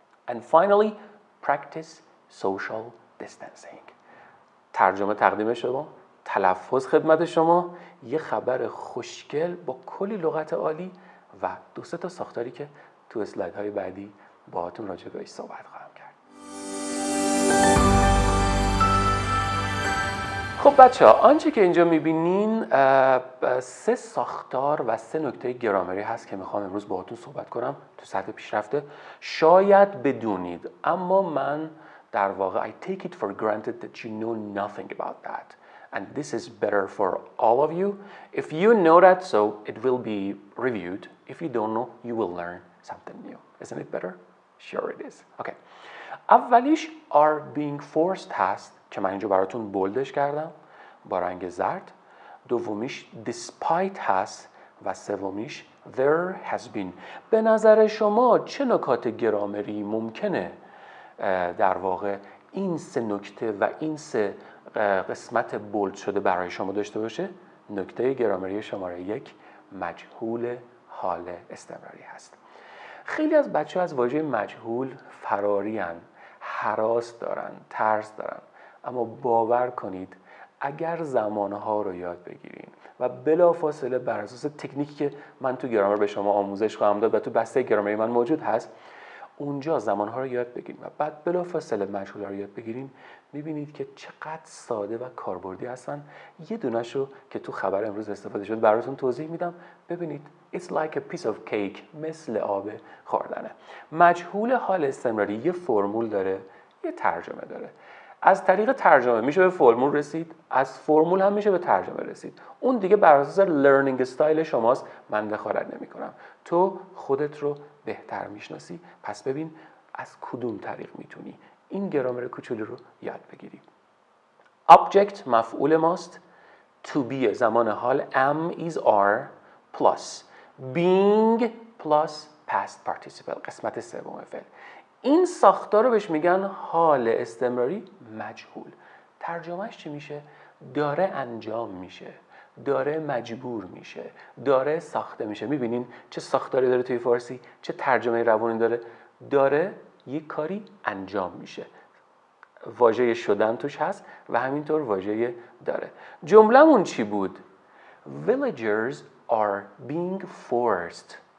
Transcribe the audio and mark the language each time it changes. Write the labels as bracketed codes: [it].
[en] and finally practice social distancing [fa] ترجمه تقدیم شما تلفظ خدمت شما یه خبر خوشگل با کلی لغت عالی و 2-3 تا ساختاری که تو اسلایدهای بعدی باهاتون راجع بهش صحبت خواهم کرد. خب بچه‌ها آنچه که اینجا می‌بینین 3 ساختار و 3 نکته گرامری هست که میخوام امروز باهاتون صحبت کنم تو سطح پیشرفته. شاید بدونید اما من در واقع [en] I take it for granted that you know nothing about that. And this is better for all of you. If you know that, so it will be reviewed. If you don't know, you will learn something new. Isn't it better? Sure it is. Okay. [fa] اولیش [en] are being forced [fa] هست که من اینجا براتون بولدش کردم با رنگ زرد. دومیش despite هست و سومیش there has been. به نظر شما چه نکات گرامری ممکنه در واقع این سه نکته و این سه قسمت بولد شده برای شما داشته باشه؟ نکته گرامری شماره 1 مجهول حال استمراری هست. خیلی از بچه‌ها از واژه مجهول فرارین، هراس دارن، ترس دارن، اما باور کنید اگر زمانها رو یاد بگیریم و بلافاصله بر اساس تکنیکی که من تو گرامر به شما آموزش خواهم داد و تو بسته گرامری من موجود هست، اونجا زمانها رو یاد بگیریم و بعد بلافاصله مجهول‌ها رو یاد بگیریم، می‌بینید که چقدر ساده و کاربردی هستن. یه دونه‌شو که تو خبر امروز استفاده شد براتون توضیح میدم. [en] ببینید it's like a piece of cake، [fa] مثل آب خوردنه. مجهول حال استمراری یه فرمول داره، یه ترجمه داره. از طریق ترجمه میشه به فرمول رسید، از فرمول هم میشه به ترجمه رسید. اون دیگه بر اساس لرنینگ استایل شماست، من دخالت نمی‌کنم. تو خودت رو بهتر میشناسی، پس ببین از کدوم طریق میتونی این گرامر کوچولو رو یاد بگیری. [en] object [fa] مفعول ماست، [en] to be [fa] زمان حال [en] am is are plus being plus past participle [fa] قسمت سوم فعل. این ساختار رو بهش میگن حال استمراری مجهول. ترجمهش چی میشه؟ داره انجام میشه، داره مجبور میشه، داره ساخته میشه. میبینین چه ساختاری داره توی فارسی، چه ترجمه روانی داره. داره یک کاری انجام میشه، واژه شدن توش هست و همینطور واژه داره. جمله‌مون چی بود؟ [en] Villagers are being forced.